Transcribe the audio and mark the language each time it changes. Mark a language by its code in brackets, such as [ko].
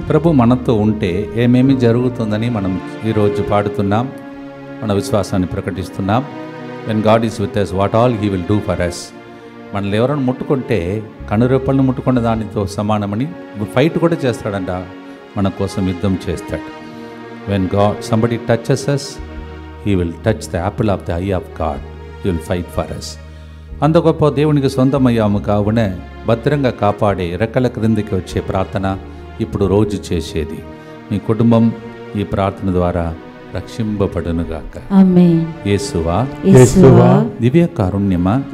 [te] ప్రభు మనతో ఉంటే ఏమేమి జరుగుతుందని మనం ఈరోజు పాడుతున్నాం, మన విశ్వాసాన్ని ప్రకటిస్తున్నాం. [en] When God is with us, what all he will do for us. [te] మనల్ని ఎవరైనా ముట్టుకుంటే కనురెప్పలను ముట్టుకున్న దానితో సమానమని ఫైట్ కూడా చేస్తాడంట, మన కోసం యుద్ధం చేస్తాడు. [en] When God somebody touches us, he will touch the apple of the eye of God. He will fight for us. [te] అంత గొప్ప దేవునికి సొంతమయ్యాము కావున భద్రంగా కాపాడే రెక్కల క్రిందికి వచ్చే ప్రార్థన ఇప్పుడు రోజు చేసేది. మీ కుటుంబం ఈ ప్రార్థన ద్వారా రక్షింపబడునుగాక. ఆమేన్. యేసువా, యేసువా, దివ్య కారుణ్యమా,